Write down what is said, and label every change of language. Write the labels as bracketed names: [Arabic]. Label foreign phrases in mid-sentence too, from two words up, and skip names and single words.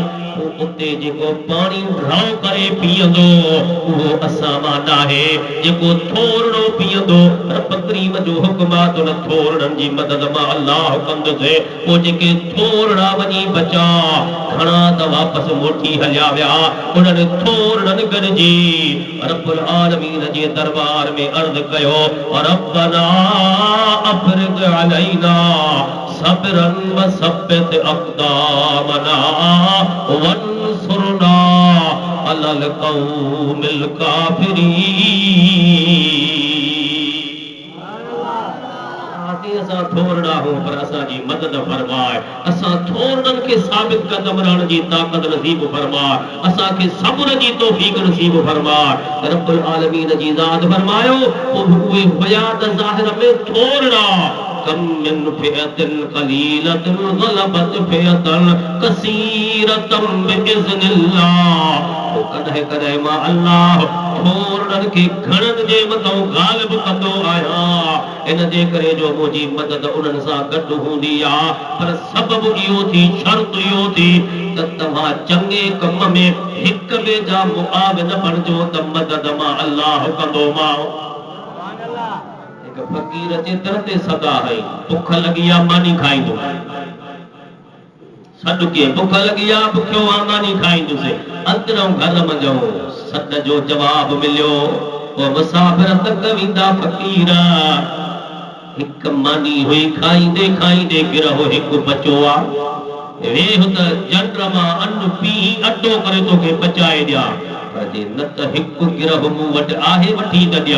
[Sindhi] उते जेको पाणी रओ करे पीअंदो उहो असां मां नाहे जेको थोरड़ो पीअंदो रब करीम जो हुक्म आहे त उन थोरड़नि जी मदद मां अल्लाह कंदुसि पोइ जेके थोरड़ा वञी बचा घणा त वापसि मोटी हलिया विया उन्हनि थोरड़नि गॾिजी रब्बुल आलमीन जे दरबार में अर्ज़ कयो [Arabic] ربنا أفرغ علينا صبرا وثبت أقدامنا وانصرنا على القوم [Sindhi] काफ़िरीन असां थोरड़ा हो पर असांजी मदद फरमाए असां थोरड़नि खे साबित कदम रहण जी ताक़त नसीब फरमाए असांखे सब्र जी तौफ़ीक़ नसीब फरमाए रब्बुल आलमीन जी ज़ात फरमायो उहे हुया त ज़ाहिर में थोरड़ा [Arabic] كم من فئة قليلة غلبت فئة كثيرة بإذن الله [Sindhi] कॾहिं कॾहिं मां अल्लाह थोरड़नि खे घणनि जे मथां ग़ालिब कंदो आहियां इन जे करे जो मुंहिंजी मदद उन्हनि सां गॾु हूंदी आहे पर सबबु इहो थी शर्त इहो थी त तव्हां चङे कम में हिक ॿिए जा मुआविन बणिजो त मदद मां अल्लाह कंदोमांव फकीर जे दर ते सदा है भुख लगी आ मानी खाईंदो सॾ के भुख लगी आ भुखियो आ मानी खाईंदुसि अंदरों घर मंझो सॾ जो जवाब मिलियो वो मुसाफ़िर तक वेंदा फकीर हिक मानी हुई खाईंदे खाईंदे गिरहो हिक बचो आ वेह त जंड मां अन्न पी अटो करे तोखे बचाए ॾियां पर जे न त हिकु गिरह मूं वटि आहे वठी न ॾियां।